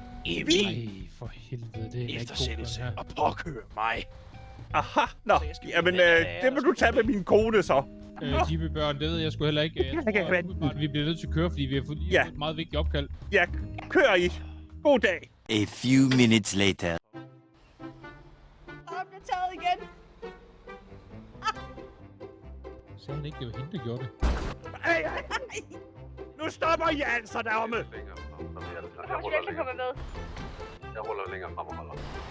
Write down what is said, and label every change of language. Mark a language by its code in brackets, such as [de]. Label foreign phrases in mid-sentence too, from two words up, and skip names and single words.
[da] Ej, for helvede, det er ikke god, den eftersættelse her. at påkøre mig. Aha, nå. Så jeg skal Jamen, blive med, det må du tage med min kone så. Jimmy Børn, det ved jeg sgu heller ikke. Jeg tror, at vi bliver nødt til at køre, fordi vi har fået lige Ja. fået et meget vigtigt opkald. Ja, kør I. God dag. [en] A few minutes later. [da] Og bliver taget igen. Sagde han ikke, det var hende, der gjorde det? Hey, hey. Nu stopper I altså deromme. Du kommer til at komme med. Jeg ruller længere frem og holder.